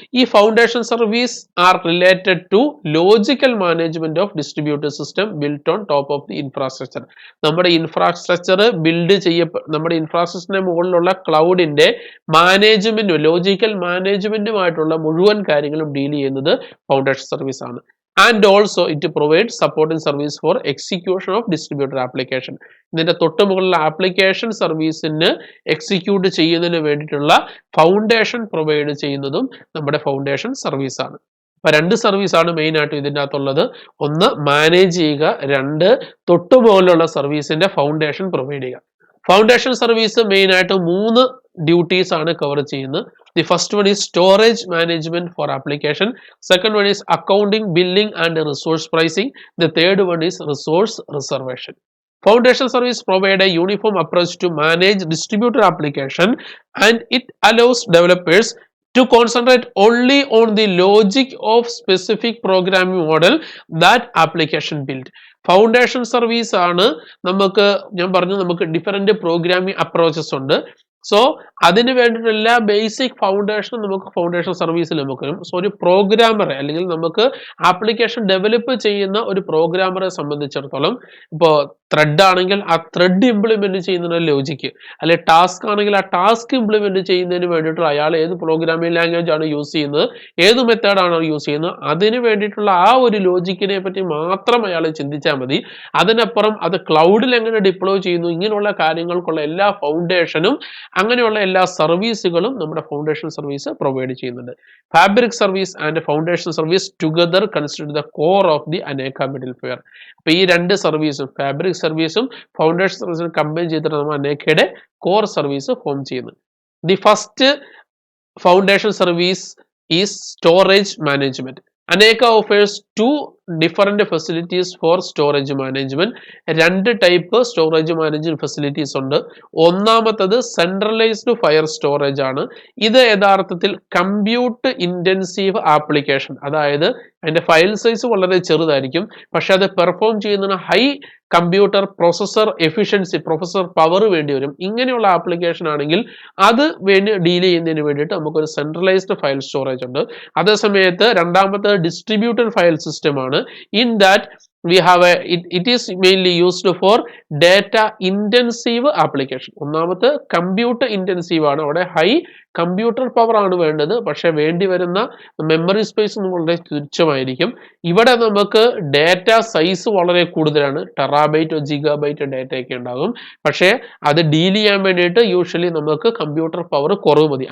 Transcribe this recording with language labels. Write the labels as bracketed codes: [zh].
[en] ഈ foundation service are related to logical management of distributed system built on top of the infrastructure. [ml] നമ്മുടെ infrastructure നമ്മുടെ ഇൻഫ്രാസ്ട്രക്ചറിന്റെ മുകളിലുള്ള ക്ലൗഡിന്റെ മാനേജ്മെന്റും logical മാനേജ്മെന്റുമായിട്ടുള്ള മുഴുവൻ കാര്യങ്ങളും ഡീൽ ചെയ്യുന്നത് ഫൗണ്ടേഷൻ സർവീസ് ആണ്. [en] And also it provides supporting service for execution of distributed application. [ml] ഇതിന്റെ തൊട്ട് മുകളിലുള്ള ആപ്ലിക്കേഷൻ സർവീസിന് എക്സിക്യൂട്ട് ചെയ്യുന്നതിന് വേണ്ടിയിട്ടുള്ള ഫൗണ്ടേഷൻ പ്രൊവൈഡ് ചെയ്യുന്നതും നമ്മുടെ ഫൗണ്ടേഷൻ സർവീസ് ആണ്. അപ്പൊ രണ്ട് സർവീസ് ആണ് മെയിൻ ആയിട്ട് ഇതിൻ്റെ അകത്തുള്ളത്. ഒന്ന് മാനേജ് ചെയ്യുക, രണ്ട് തൊട്ട് മുകളിലുള്ള സർവീസിന്റെ ഫൗണ്ടേഷൻ പ്രൊവൈഡ് ചെയ്യുക. ഫൗണ്ടേഷൻ സർവീസ് മെയിൻ ആയിട്ട് 3 ഡ്യൂട്ടീസ് ആണ് കവർ ചെയ്യുന്നത്. [en] The first one is storage management for application. Second one is accounting, billing and resource pricing. The third one is resource reservation. Foundation service provide a uniform approach to manage distributed application, and it allows developers to concentrate only on the logic of specific programming model that application built. [ml] Foundation service ആണ് നമുക്ക് different programming approaches ഉണ്ട്. So അതിന് വേണ്ടിയിട്ടുള്ള basic foundation നമുക്ക് foundation സർവീസിൽ നമുക്ക് വരും. So ഒരു പ്രോഗ്രാമറെ അല്ലെങ്കിൽ നമുക്ക് ആപ്ലിക്കേഷൻ ഡെവലപ്പ് ചെയ്യുന്ന ഒരു പ്രോഗ്രാമറെ സംബന്ധിച്ചിടത്തോളം, ഇപ്പോൾ ത്രെഡ് ആണെങ്കിൽ ആ ത്രെഡ് ഇംപ്ലിമെന്റ് ചെയ്യുന്നതിന് ലോജിക്ക്, അല്ലെങ്കിൽ ടാസ്ക് ആണെങ്കിൽ ആ ടാസ്ക് ഇംപ്ലിമെന്റ് ചെയ്യുന്നതിന് വേണ്ടിയിട്ട് അയാൾ ഏത് പ്രോഗ്രാമിംഗ് ലാംഗ്വേജ് ആണ് യൂസ് ചെയ്യുന്നത്, ഏത് മെത്തേഡാണ് യൂസ് ചെയ്യുന്നത്, അതിന് വേണ്ടിയിട്ടുള്ള ആ ഒരു ലോജിക്കിനെ പറ്റി മാത്രം അയാൾ ചിന്തിച്ചാൽ മതി. അതിനപ്പുറം അത് ക്ലൗഡിൽ എങ്ങനെ ഡിപ്ലോയ് ചെയ്യുന്നു, ഇങ്ങനെയുള്ള കാര്യങ്ങൾക്കുള്ള എല്ലാ ഫൗണ്ടേഷനും അങ്ങനെയുള്ള എല്ലാ സർവീസുകളും നമ്മുടെ ഫൗണ്ടേഷൻ സർവീസ് പ്രൊവൈഡ് ചെയ്യുന്നുണ്ട്. [en] Fabric service and foundation service together consider the core of the Aneka middleware. [ml] അപ്പൊ ഈ രണ്ട് സർവീസും ഫാബ്രിക് സർവീസും ഫൗണ്ടേഷൻ സർവീസും കമ്പൈൻ ചെയ്തിട്ട് നമ്മൾ അനേക്കയുടെ കോർ സർവീസ് ഫോം ചെയ്യുന്നത്. [en] The first foundation service is storage management. Aneka offers 2 different facilities for storage management. [ml] രണ്ട് ടൈപ്പ് സ്റ്റോറേജ് മാനേജ്മെന്റ് ഫെസിലിറ്റീസ് ഉണ്ട്. ഒന്നാമത്തത് സെൻട്രലൈസ്ഡ് ഫയർ സ്റ്റോറേജ് ആണ്. ഇത് യഥാർത്ഥത്തിൽ കമ്പ്യൂട്ട് ഇന്റൻസീവ് ആപ്ലിക്കേഷൻ, അതായത് അതിന്റെ ഫയൽ സൈസ് വളരെ ചെറുതായിരിക്കും, പക്ഷെ അത് പെർഫോം ചെയ്യുന്നതിന് high computer processor efficiency, processor power വേണ്ടി വരും. ഇങ്ങനെയുള്ള ആപ്ലിക്കേഷൻ ആണെങ്കിൽ അത് ഡീൽ ചെയ്യുന്നതിന് വേണ്ടിയിട്ട് നമുക്കൊരു സെൻട്രലൈസ്ഡ് ഫയൽ സ്റ്റോറേജ് ഉണ്ട്. അതേസമയത്ത് രണ്ടാമത്തെ ഡിസ്ട്രിബ്യൂട്ടഡ് ഫയൽ സിസ്റ്റം ആണ്. [en] In that we have it is mainly used for data intensive application. [ml] ഒന്നാമത്തെ കമ്പ്യൂട്ടർ ഇൻറ്റൻസീവ് ആണ്, അവിടെ ഹൈ കമ്പ്യൂട്ടർ പവർ ആണ് വേണ്ടത്, പക്ഷെ വേണ്ടി വരുന്ന മെമ്മറി സ്പേസ് വളരെ തുച്ഛമായിരിക്കും. ഇവിടെ നമുക്ക് ഡാറ്റ സൈസ് വളരെ കൂടുതലാണ്, ടെറാബൈറ്റ് ജിഗാബൈറ്റ് ഡാറ്റ ഒക്കെ ഉണ്ടാകും, പക്ഷേ അത് ഡീൽ ചെയ്യാൻ വേണ്ടിയിട്ട് യൂഷ്വലി നമുക്ക് കമ്പ്യൂട്ടർ പവർ കുറവ് മതി.